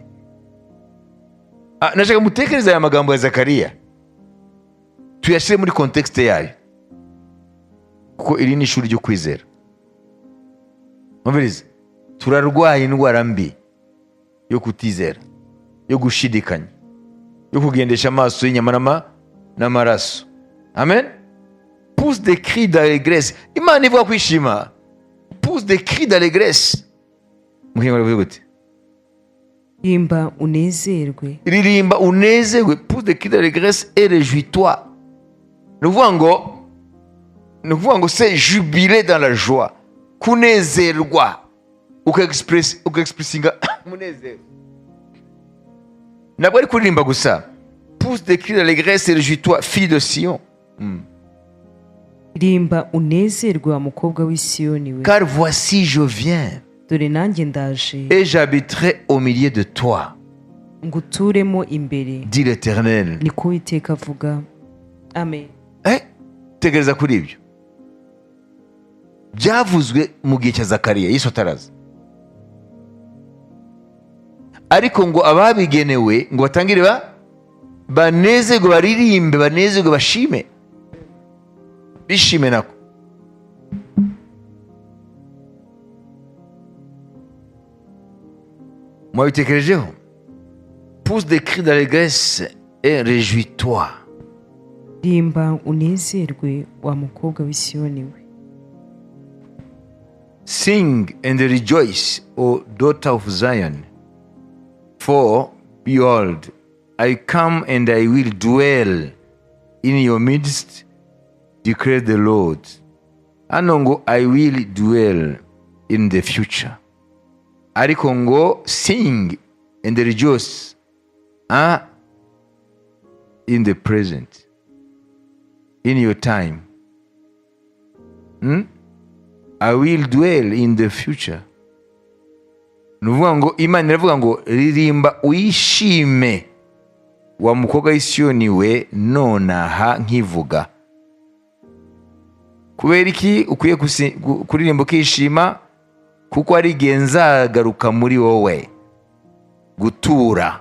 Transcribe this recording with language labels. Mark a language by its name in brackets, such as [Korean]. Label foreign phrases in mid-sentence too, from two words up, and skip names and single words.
[Kinyarwanda] Nashaka mutekereza aya magambo ya Zakariya tuyashyire muri context yayo, kuko iri ni ishuri ryo kwizera. Mubirize, turarwaye indwara mbi yo kutizera, yo gushidikanya, yo kugendesha amaso y'inyama n'amaraso. Amen. [French] Pousse des cris d'allégresse. [Kinyarwanda] Imana ivuga kwishima. [French] Pousse des cris d'allégresse. [Kinyarwanda] Muhinga bivuga gute? Ririmba unezerwe. Ririmba unezerwe. [French] Pousse des cris d'allégresse et réjouis-toi. [Kinyarwanda] Ni ukuvuga ngo [French] c'est jubiler dans la joie. [Kinyarwanda] Kunezerwa. Uka-expressinga umunezero. Ntabwo ari kuririmba gusa. [French] Pousse des cris d'allégresse et réjouis-toi, fille de Sion. [Kinyarwanda] Ririmba unezerwe wa mukobwa w'i Siyoni we. [French] Car voici je viens. [Kinyarwanda] Dore nanjye ndaje. [French] Et j'habiterai au milieu de toi. [Kinyarwanda] Nguturemo imbere. [French] Dit l'Éternel. [Kinyarwanda] Ni ko Uwiteka avuga. Amen. Tegereza kuri ibyo. Byavuzwe mu gihe cya Zakariya, Yesu ataraza. Ariko ngo ababigenewe ngo batangire banezerwe, baririmbe, banezerwe, bashime. Bishime nako. Mwabitekerejeho? Pousse des cris d'allégresse et réjouis-toi. Ririmba unezerwe wa mukobwa w'i Siyoni we. [English] Sing and rejoice, O daughter of Zion. For behold, I come and I will dwell in your midst, declares the Lord. [Kinyarwanda] Hano ngo [English] I will dwell in the future. [Kinyarwanda] Ariko ngo [English] sing and rejoice in the present, in your time. I will dwell in the future. [Kinyarwanda] Nuvuga ngo Imana iravuga ngo ririmba uyishime wa mukobwa w'i Siyoni we, nonaha nkivuga. Kubera iki ukwiye kuririmba ukishima? Kuko ari igihe nzagaruka muri wowe gutura.